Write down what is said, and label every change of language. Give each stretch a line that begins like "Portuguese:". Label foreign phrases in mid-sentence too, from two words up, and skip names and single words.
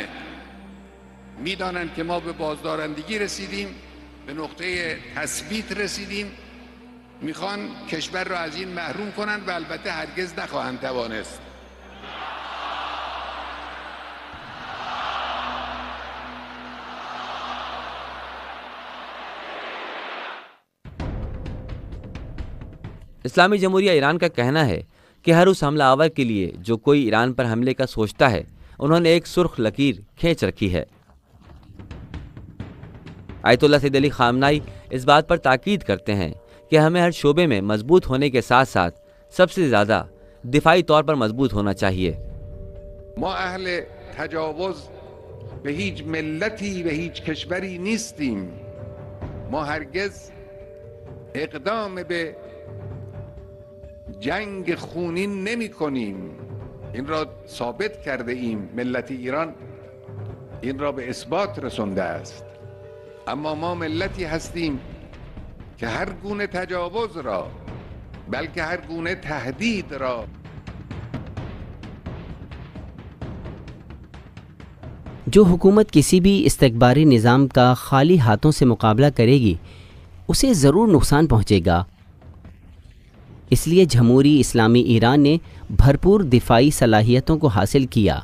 Persian: میدانن که ما به بازدارندگی رسیدیم، به نقطه تثبیت رسیدیم، میخوان کشور را از این محروم کنن و البته هرگز نخواهند توانست.
Urdu: اسلامی جمہوریہ ایران کا کہنا ہے کہ ہر اس حملہ آور کے لیے جو کوئی ایران پر حملے کا سوچتا ہے، انہوں نے ایک سرخ لکیر کھینچ رکھی ہے۔ آیت اللہ سید علی خامنائی اس بات پر تاکید کرتے ہیں کہ ہمیں ہر شعبے میں مضبوط ہونے کے ساتھ ساتھ سب سے زیادہ دفاعی طور پر مضبوط ہونا چاہیے۔
Persian: ما اهل تجاوز به هیچ ملتی و هیچ کشوری نیستیم. ما هرگز اقدام به جنگ خونین نمی کنیم. این را ثابت کرده ایم. ملت ایران این را به اثبات رسونده است. اما ما ملتی هستیم که هر گونه تجاوز را، بلکه هر گونه تهدید را
Urdu: جو حکومت کسی بھی استکباری نظام کا خالی ہاتھوں سے مقابلہ کرے گی اسے ضرور نقصان پہنچے گا۔ اس لیے جمہوری اسلامی ایران نے بھرپور دفاعی صلاحیتوں کو حاصل کیا۔